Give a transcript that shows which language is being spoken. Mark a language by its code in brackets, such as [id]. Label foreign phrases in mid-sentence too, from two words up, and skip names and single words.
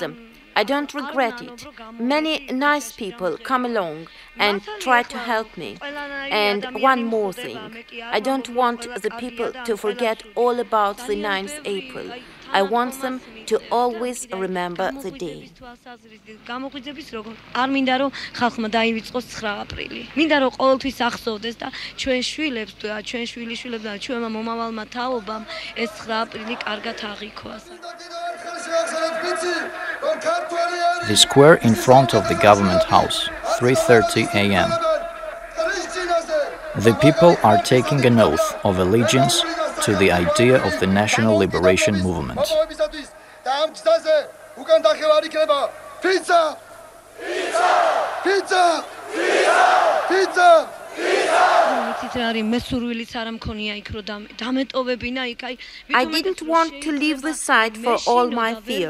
[en] I don't regret it. Many nice people come along and try to help me. And one more thing. I don't want the people to forget all about the 9th April. I want them to always remember the day. [ka] არ მინდა რომ ხალხმა დაივიწყოს 9 აპრილი. მინდა რომ ყოველთვის ახსოვდეს და ჩვენ შვილებს და ჩვენ შვილიშვილებს და ჩვენმა მომავალმა თაობამ ეს 9 აპრილი კარგად აღიქვას. [en] The square in front of the government house, 3:30 a.m. The people are taking an oath of allegiance to the idea of the national liberation movement. I didn't want to leave the site for all my fear.